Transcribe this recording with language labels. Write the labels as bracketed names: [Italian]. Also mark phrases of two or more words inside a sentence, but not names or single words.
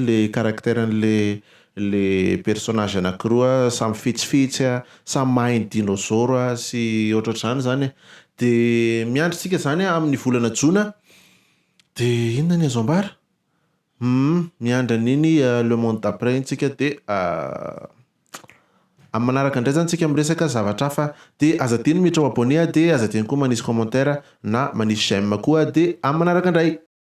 [Malagasy] le karakteran'le personnage anankiroa samy fetsifetsy samy mahay ny dinosaure sy ohatr'zany zany de miandritsika zany amin'ny volana jona de inona ny azo ambara miandra an'iny [French] le monde d'après [Malagasy] intsika de amin'ny manaraka indray zany tsika miresaka zavatra hafa de azadiny mitra ho abonné de azadiny koa manisy commentaire na manisy j'aime koa de amin'ny manaraka indray